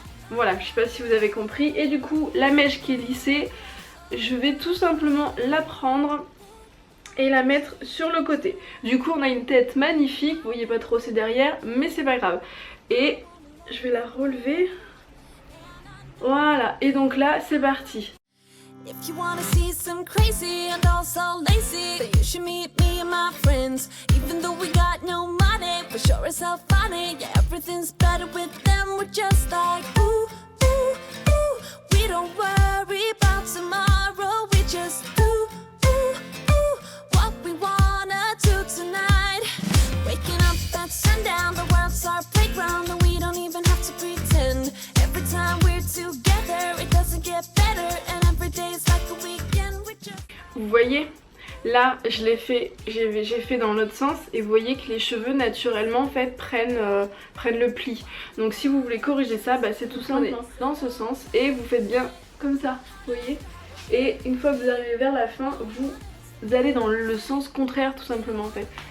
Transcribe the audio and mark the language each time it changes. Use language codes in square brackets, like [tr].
[fr] Voilà, je sais pas si vous avez compris. Et du coup, la mèche qui est lissée, je vais tout simplement la prendre et la mettre sur le côté. Du coup, on a une tête magnifique. Vous voyez pas trop, c'est derrière, mais c'est pas grave. Et je vais la relever. Voilà, et donc là, c'est parti. [en] If you wanna see some crazy and also lazy, then you should meet me and my friends. Even though we got no money, we're sure as hell funny. Yeah, everything's better with them. We're just like ooh, ooh, ooh. We don't worry about tomorrow. We just ooh, ooh, ooh. What we wanna do tonight. Waking up at sundown, the world's our playground, and we don't even have to pretend. Every time we're together, it doesn't get better, and every day is like a weekend. We just... [fr] Vous voyez, là je l'ai fait, j'ai fait dans l'autre sens, et vous voyez que les cheveux naturellement en fait prennent le pli. Donc si vous voulez corriger ça, bah, c'est tout simple dans ce sens, et vous faites bien comme ça, vous voyez. Et une fois que vous arrivez vers la fin, vous allez dans le sens contraire tout simplement en fait.